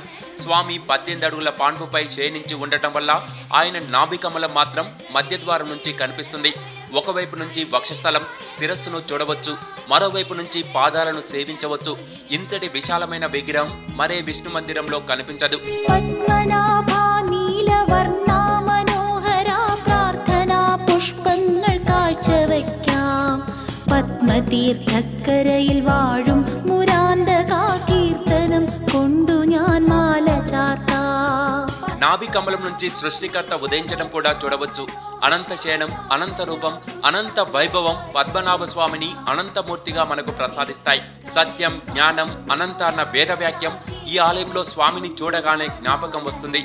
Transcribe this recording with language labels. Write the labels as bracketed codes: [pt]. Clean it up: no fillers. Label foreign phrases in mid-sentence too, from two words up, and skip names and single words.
[te] స్వామి 18 అడుగుల పాన్పుపై శయనించి ఉండటం వల్ల ఆయన నాభికమలం మాత్రం మధ్యద్వారం నుంచి కనిపిస్తుంది. ఒకవైపు నుంచి వక్షస్థలం, శిరస్సును చూడవచ్చు, మరోవైపు నుంచి పాదాలను సేవించవచ్చు. ఇంతటి విశాలమైన విగ్రహం మరే విష్ణు మందిరంలో కనిపించదు. [ml] പത്മതീർത്ഥക്കരയിൽ വാഴും മുരാന്തകാ കീർത്തനം കൊണ്ടു ഞാൻ മാല ചാർത്താം. [te] నాభి కమలం నుంచి సృష్టికర్త ఉదయించడం కూడా చూడవచ్చు. అనంత శయనం, అనంత రూపం, అనంత వైభవం పద్మనాభ స్వామిని అనంతమూర్తిగా మనకు ప్రసాదిస్తాయి. సత్యం, జ్ఞానం, అనంత అన్న వేదవాక్యం ఈ ఆలయంలో స్వామిని చూడగానే జ్ఞాపకం వస్తుంది.